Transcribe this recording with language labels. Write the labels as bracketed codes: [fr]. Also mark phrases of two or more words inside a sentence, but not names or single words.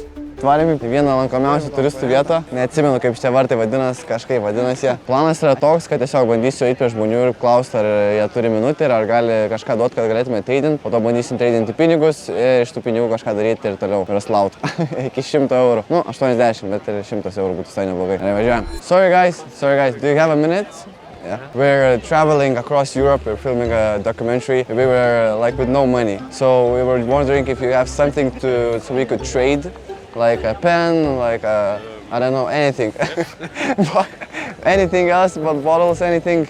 [lt] Atvarėm į vieną lankomiausių turistų vietą. Neatsimenu, kaip šitie vartai vadinasi, kažkaip vadinasi. Planas yra toks, kad tiesiog bandysiu eiti prie žmonių ir klausti, ar jie turi minutę ir ar gali kažką duoti, kad galėtume treidinti. Po to bandysim treidinti pinigus ir iš tų pinigų kažką daryti ir toliau verslauti. Iki 100 eurų. Nu, 80, bet ir 100 eurų būtų visai neblogai. Važiuojam. [en] Sorry guys, do you have a minute? Yeah. We're traveling across Europe, we're filming a documentary. We were like with no money. So we were wondering if you have something so we could trade. Like a pen, like a, I don't know, anything. Anything else but bottles, anything?